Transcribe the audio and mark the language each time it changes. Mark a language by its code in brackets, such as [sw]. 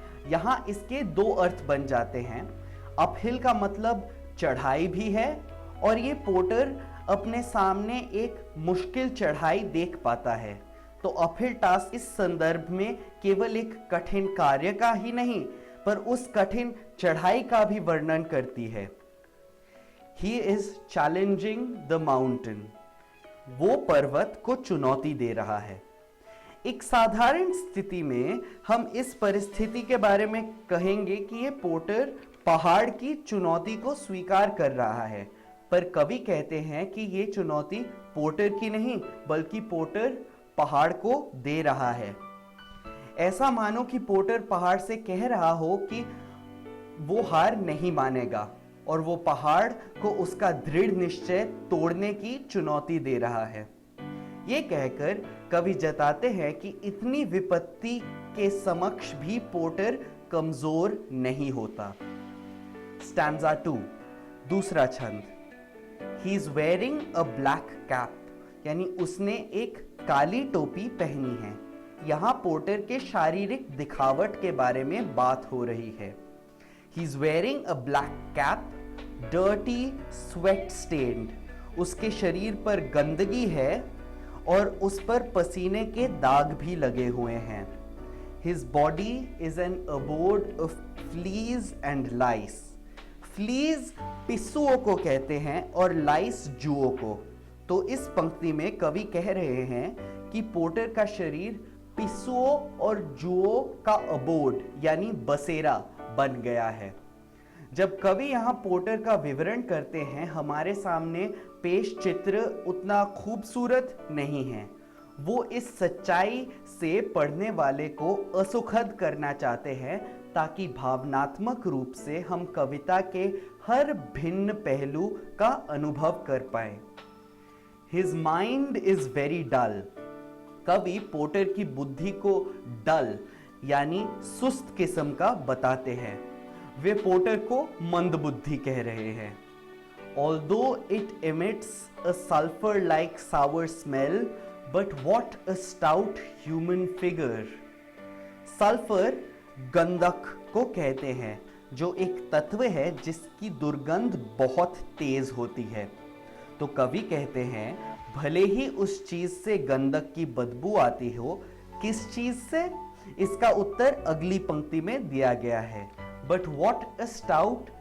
[hi] यहाँ इसके 2 अर्थ बन जाते हैं। अपहिल का मतलब चढ़ाई भी है और ये पोर्टर अपने सामने एक मुश्किल चढ़ाई देख पाता है। तो अपहिल टास्क इस संदर्भ में केवल एक कठिन कार्य का ही नहीं पर उस कठिन चढ़ाई का भी वर्णन करती है। [en] He is challenging the mountain. [hi] वो पर्वत को चुनौती दे रहा है। एक साधारण स्थिति में हम इस परिस्थिति के बारे में कहेंगे कि ये पोर्टर पहाड़ की चुनौती को स्वीकार कर रहा है, पर कवि कहते हैं कि ये चुनौती पोर्टर की नहीं बल्कि पोर्टर पहाड़ को दे रहा है। ऐसा मानो कि पोर्टर पहाड़ से कह रहा हो कि वो हार नहीं मानेगा और वो पहाड़ को उसका दृढ़ निश्चय तोड़ने की चुनौती दे रहा है। ये कहकर कवि जताते हैं कि इतनी विपत्ति के समक्ष भी पोर्टर कमजोर नहीं होता। स्टैंजा 2, दूसरा छंद। [en] He is wearing a black cap, [hi] यानी उसने एक काली टोपी पहनी है। यहाँ पोर्टर के शारीरिक दिखावट के बारे में बात हो रही है। [en] He is wearing a black cap, dirty, sweat stained. [hi] उसके शरीर पर गंदगी है और उस पर पसीने के दाग भी लगे हुए हैं। [en] His body is an abode of fleas and lice. [hi] Fleas पिस्सुओं को कहते हैं और lice जुओं को। तो इस पंक्ति में कवि कह रहे हैं कि पोर्टर का शरीर पिस्सुओं और जुओं का अबोड यानी बसेरा बन गया है। जब कवि यहाँ पोर्टर का विवरण करते हैं, हमारे सामने पेश चित्र उतना खूबसूरत नहीं है। वो इस सच्चाई से पढ़ने वाले को असुखद करना चाहते हैं ताकि भावनात्मक रूप से हम कविता के हर भिन्न पहलू का अनुभव कर पाए। [en] His mind is very dull. [hi] कवि पोर्टर की बुद्धि को डल यानी सुस्त किस्म का बताते हैं। वे पोर्टर को मंदबुद्धि कह रहे हैं। [en] Although it emits a sulfur-like sour smell, but what a stout human figure. [hi] Sulphur गंधक को कहते हैं, जो एक तत्व है जिसकी दुर्गंध बहुत तेज होती है। तो कवि कहते हैं, भले ही उस चीज से गंधक की बदबू आती हो, किस चीज से? इसका उत्तर अगली पंक्ति में दिया गया है। [en] But what a stout